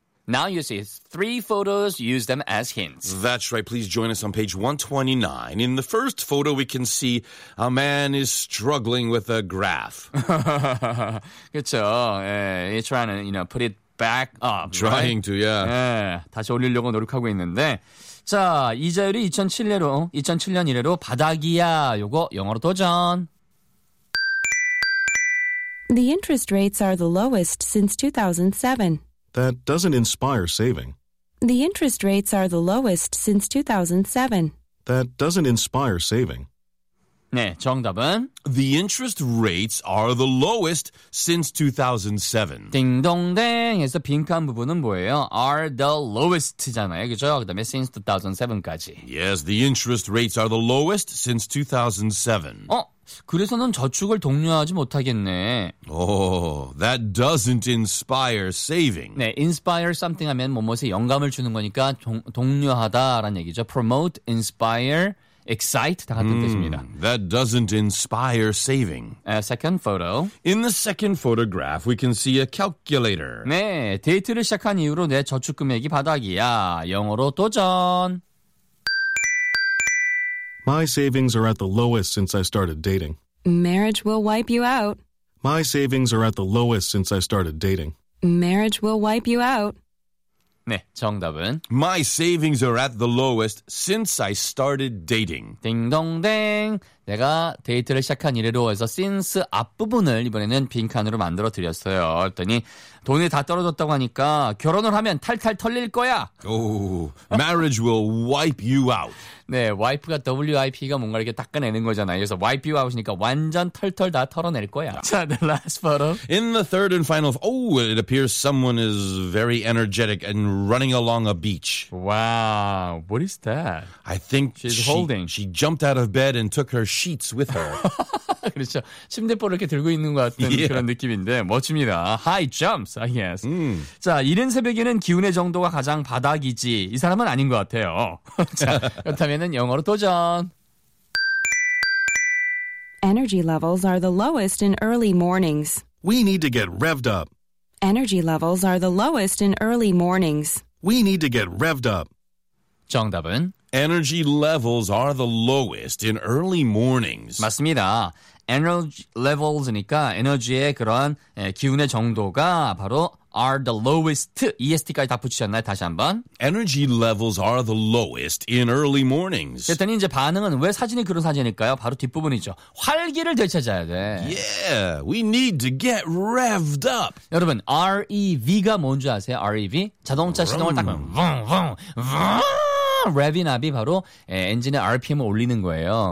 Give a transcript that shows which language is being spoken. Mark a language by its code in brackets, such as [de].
[en] Now you see three photos, use them as hints. That's right. Please join us on page 129. In the first photo, we can see a man is struggling with a graph. [ko] 그쵸. [en] Yeah, he's trying to, you know, put it back up. Trying to, yeah. [ko] 예, 다시 올리려고 노력하고 있는데. 자, 이자율이 2007년 이래로 바닥이야. 요거 영어로 도전. [en] The interest rates are the lowest since 2007. That doesn't inspire saving. The interest rates are the lowest since 2007. That doesn't inspire saving. [ko] 네, 정답은 [en] The interest rates are the lowest since 2007. [ko] 딩동댕에서 빈칸 부분은 뭐예요? [en] Are the lowest [ko] 잖아요, 그렇죠? 그다음에 [en] since 2007 [ko] 까지. [en] Yes, the interest rates are the lowest since 2007. [ko] 어? 그래서는 저축을 독려하지 못하겠네. [en] Oh, that doesn't inspire saving. [ko] 네, [en] inspire something [ko] 하면 뭐뭐에 영감을 주는 거니까 독려하다라는 얘기죠. [en] Promote, inspire, excite [ko] 다 같은 뜻입니다. [en] That doesn't inspire saving. A second photo. In the second photograph, we can see a calculator. [ko] 네, 데이트를 시작한 이후로 내 저축 금액이 바닥이야. 영어로 도전. [en] My savings are at the lowest since I started dating. Marriage will wipe you out. My savings are at the lowest since I started dating. Marriage will wipe you out. [ko] 네, 정답은 [en] My savings are at the lowest since I started dating. [ko] 딩동댕. 내가 데이트를 시작한 이래로 해서 since 앞부분을 이번에는 빈칸으로 만들어 드렸어요. 그랬더니 돈이 다 떨어졌다고 하니까 결혼을 하면 탈탈 털릴 거야. [en] Oh, marriage will wipe you out. [ko] 네, wipe가 WIP가 뭔가 이렇게 닦아내는 거잖아요. 그래서 [en] wipe you out [ko] 이니까 완전 털털 다 털어낼 거야. 자, [en] the last photo. In the third and final, oh, it appears someone is very energetic and running along a beach. Wow, what is that? I think she's holding. She jumped out of bed and took her sheets with her. [ko] 그렇죠. 침대포를 이렇게 들고 있는 것 같은 [en] yeah. [ko] 그런 느낌인데 멋집니다. [en] High jumps, I guess. [ko] 자, 이른 새벽에는 기운의 정도가 가장 바닥이지. 이 사람은 아닌 것 같아요. 자, 그렇다면 영어로 도전. [en] Energy levels are the lowest in early mornings. We need to get revved up. Energy levels are the lowest in early mornings. We need to get revved up. [ko] 정답은? [en] Energy levels are the lowest in early mornings. [ko] 맞습니다. Energy levels니까 에너지의 그런 기운의 정도가 바로 [en] are the lowest. [ko] EST까지 다 붙이셨나요? 다시 한번. [en] Energy levels are the lowest in early mornings. [ko] 그랬더니 이제 반응은 왜 사진이 그런 사진일까요? 바로 뒷부분이죠. 활기를 되찾아야 돼. [en] Yeah, we need to get revved up. [ko] 여러분, REV가 뭔지 아세요? REV? 자동차 시동을 딱 하면 [en] vroom, vroom, vroom. Revving up [ko] 이 바로 엔진의 RPM을 올리는 거예요.